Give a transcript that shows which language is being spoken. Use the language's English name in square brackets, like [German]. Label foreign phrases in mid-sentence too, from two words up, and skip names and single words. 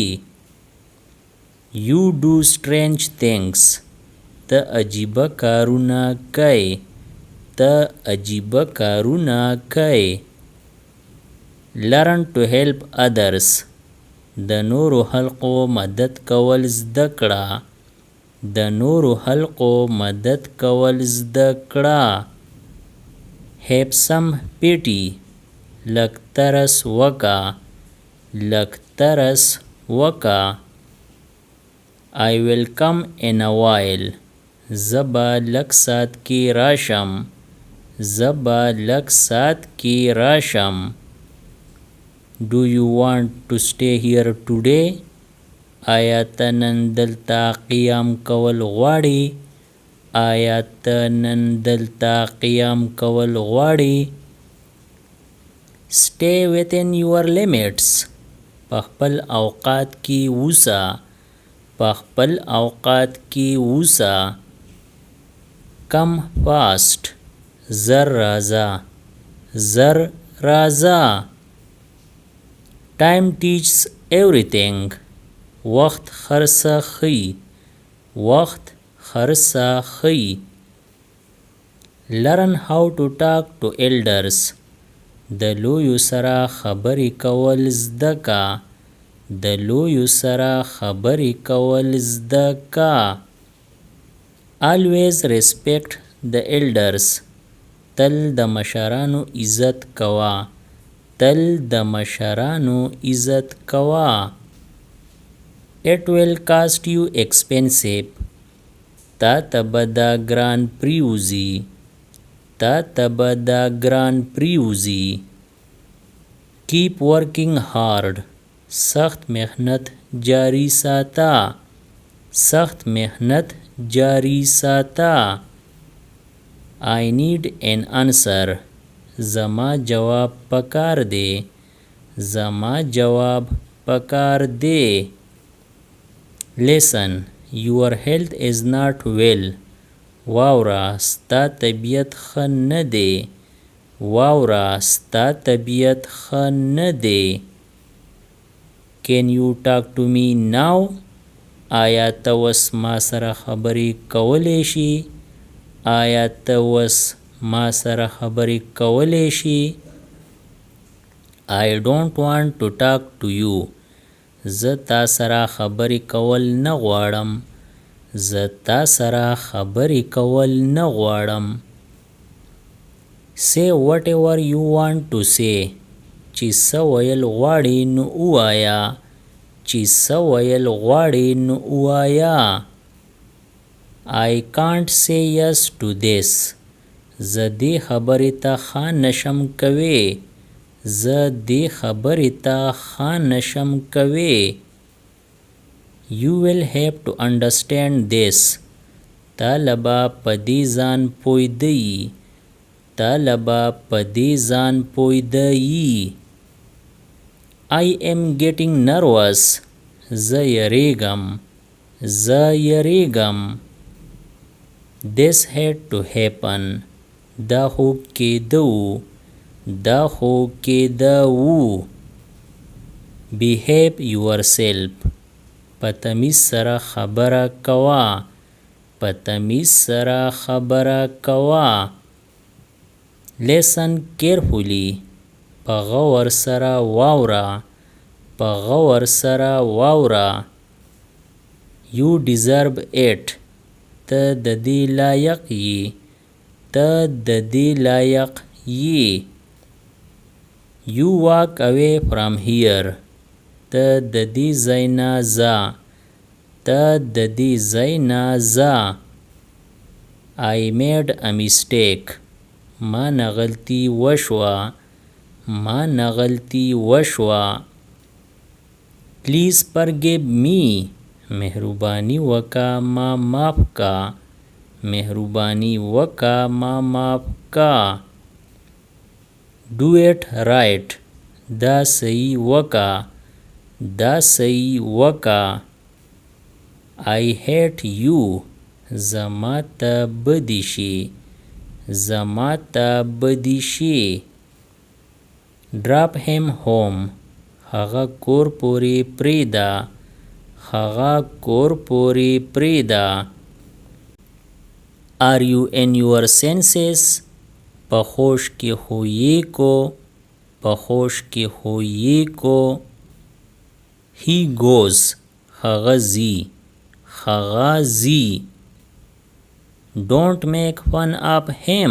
[English] You do strange things. [Pashto] ته عجیبه کارونه کوې. ته عجیبه کارونه کوې. [English] Learn to help others. [Pashto] د نورو خلقو مدد کول زده کړه. د نورو خلقو مدد کول زده کړه. [English] Have some pity. [Pashto] لږ ترس وکړه. لږ ترس وکړه. [English] I will come in a while. [Pashto] زه به لږ ساعت کې راشم. زه به لږ ساعت کې راشم. [English] Do you want to stay here today? [Pashto] آیا ته نن دلته قیام کول غواړې؟ آیا ته نن دلته قیام کول غواړې؟ [English] Stay within your limits. [Pashto] په خپل اوقات کې اوسه. په خپل اوقات کې اوسه. [English] Come fast. [Pashto] زر راځه. زر راځه. [English] Time teaches everything. [Pashto] وخت هر څه ښيي. وخت هر څه ښيي. [English] Learn how to talk to elders. [Pashto] د لویو سره خبرې کول زده کا. د لویو سره خبرې کول زده کا. [English] Always respect the elders. [Pashto] تل د مشرانو عزت کوه. تل د مشرانو عزت کوه. [English] It will cost you expensive. [Pashto] تا ته به دا ګران پریوزي. تا ته به دا ګران پریوزي. [English] Keep working hard. [Pashto] سخت محنت جاری ساته. سخت محنت جاری ساته. [English] I need an answer. [Pashto] زما جواب پکار دی. زما جواب پکار دی. [English] Listen. Your health is not well. [Pashto] واوره ستا طبیعت ښه نه دی. واوره ستا طبیعت ښه نه دی. [English] Can you talk to me now? [Pashto] آیا ته اوس ما سره خبرې کولی شي؟ آیا ته اوس ما سره خبرې کولی شي؟ [English] I don't want to talk to you. [Pashto] زه تا سره خبرې کول نه غواړم. زه تا سره خبرې کول نه غواړم. [English] Say whatever you want to say. [Pashto] چې څه ویل غواړې نو ووایه. چې څه ویل غواړې نو ووایه. [English] I can't say yes to this. [Pashto] زه دې خبرې ته ښه نشم کوې. زه دې خبرې ته ښه نشم کوې. [English] You will have to understand this. [Pashto] طالبه په دې ځان پوهېده یي. طالبه په دې ځان پوهېده یي. [English] I am getting nervous. [Pashto] زه یریږم. زه یریږم. [English] This had to happen. [Pashto] دا خو کېده و. دا خو کېده و. [English] Behave yourself. [Pashto] په تمیز سره خبره کوه. په تمیز سره خبره کوه. [English] Listen carefully. [Pashto] په غور سره واوره. په غور سره واوره. [English] You deserve it. [Pashto] ته د دې لایق یې. ته د دې لایق یې. [English] You walk away from here. [Pashto] ته د دې ځای نه ځه. ته د دې ځای نه ځه. [English] I made a mistake. [Pashto] ما نه غلطي وشوه. ما نه غلطي وشوه. [English] Please forgive me. [Pashto] مهرباني وکه ما معاف کا. مهرباني وکه ما معاف کا. [English] Do it right. [Pashto] دا صحیح وکه. دا صحیح وکه. [English] I hate you. [Pashto] زما ته بدي شي. زما ته بدي شي. [English] Drop him home. [Pashto] هغه کور پورې پرېږده. هغه کور پورې پرېږده. [English] Are you in your senses? [Pashto] په خوش کې خو یې کو. په خوش کې خو یې کو. [English] He goes. [Pashto] هغه ځي. هغه ځي. [English] Don't make fun of him.